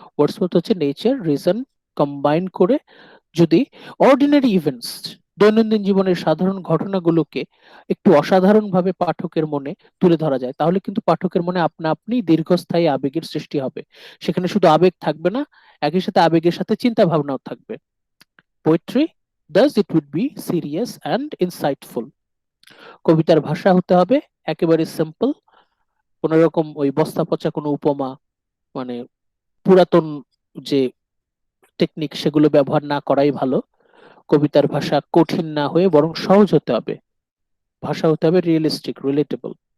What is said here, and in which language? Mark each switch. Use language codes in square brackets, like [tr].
[bn] Wordsworth হচ্ছে nature, reason combine করে যদি অর্ডিনারি ইভেন্টস, দৈনন্দিন জীবনের সাধারণ ঘটনাগুলোকে একটু অসাধারণ ভাবে পাঠকের মনে তুলে ধরা যায়, তাহলে কিন্তু পাঠকের মনে আপনা আপনি দীর্ঘস্থায়ী আবেগের সৃষ্টি হবে। সেখানে শুধু আবেগ থাকবে না, একই সাথে আবেগের সাথে চিন্তা ভাবনাও থাকবে। [en] Poetry thus it would be serious and insightful. [bn] কবিতার ভাষা হতে হবে একেবারে সিম্পল, কোন রকম ওই বস্তা পচা কোনো উপমা, মানে পুরাতন যে টেকনিক, সেগুলো ব্যবহার না করাই ভালো। কবিতার ভাষা কঠিন না হয়ে বরং সহজ হতে হবে। ভাষা হতে হবে রিয়েলিস্টিক, রিলেটেবল।